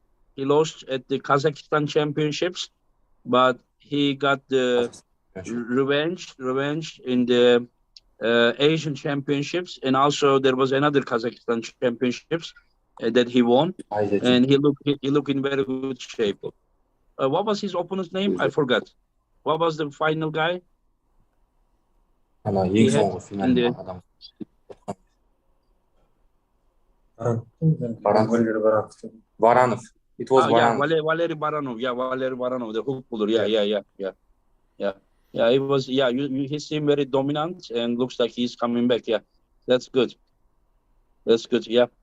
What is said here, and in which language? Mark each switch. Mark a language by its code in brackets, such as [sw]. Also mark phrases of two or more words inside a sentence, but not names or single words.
[en] He lost at the Kazakhstan Championships, but he got the revenge in the Asian Championships, and also there was another Kazakhstan Championships that he won, and he looked in very good shape. What was his opponent's name? I forgot. What was the final guy? [kk] Ең соңғы финалда адам. [en] Varanov. It was Varanov. Yeah, Valery Baranov. Yeah, Valery Baranov, the hook puller. Yeah. It was. Yeah, he seemed very dominant, and looks like he's coming back. Yeah, that's good. Yeah.